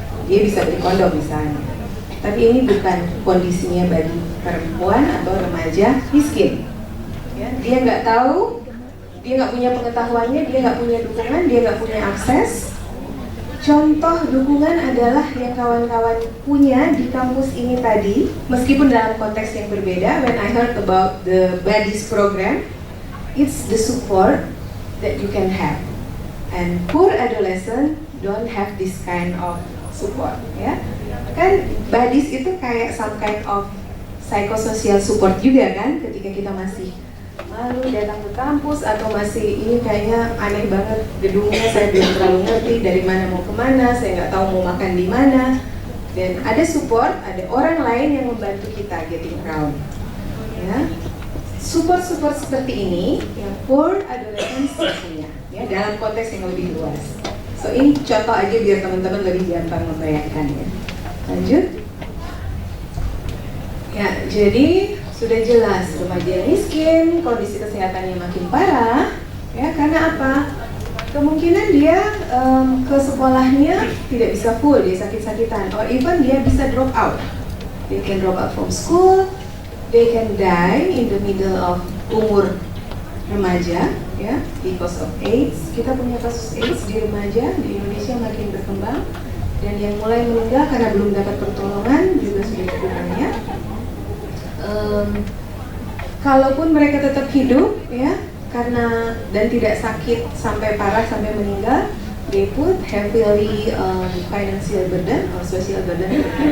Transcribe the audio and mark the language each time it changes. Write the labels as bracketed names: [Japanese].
[Indonesian] Dia bisa beli kondom misalnya. Tapi ini bukan kondisinya bagi perempuan atau remaja miskin. Ya, dia nggak tahu, dia nggak punya pengetahuannya, dia nggak punya dukungan, dia nggak punya akses. Contoh dukungan adalah yang kawan-kawan punya di kampus ini tadi, meskipun dalam konteks yang berbeda. [English] When I heard about the Buddies program, it's the support that you can have, and poor adolescent don't have this kind of support. [Indonesian] Ya, kan Buddies itu kayak [English] some kind of psychosocial support [Indonesian] juga kan, ketika kita masih malu datang ke kampus atau masih ini kayaknya aneh banget gedungnya, saya belum terlalu ngerti dari mana mau kemana, saya nggak tahu mau makan di mana, dan ada support, ada orang lain yang membantu kita [English] getting around. [Indonesian] Ya, support seperti ini yang poor adolescents punya, ya, dalam konteks yang lebih luas. So ini contoh aja biar teman-teman lebih gampang membayangkannya. Lanjut. Ya, jadi sudah jelas remaja miskin, kondisi kesehatannya makin parah, ya, karena apa? Kemungkinan dia ke sekolahnya tidak bisa full, dia sakit-sakitan, [English] or even [Indonesian] dia bisa drop out. [English] They can drop out from school, they can die in the middle of [Indonesian] umur remaja, [English] ya, because of AIDS. [Indonesian] Kita punya kasus AIDS di remaja di Indonesia makin berkembang, dan yang mulai meninggal karena belum dapat pertolongan juga sudah cukup banyak. Kalaupun mereka tetap hidup, ya, karena dan tidak sakit sampai parah sampai meninggal, [English] they put heavily financial burden or social burden.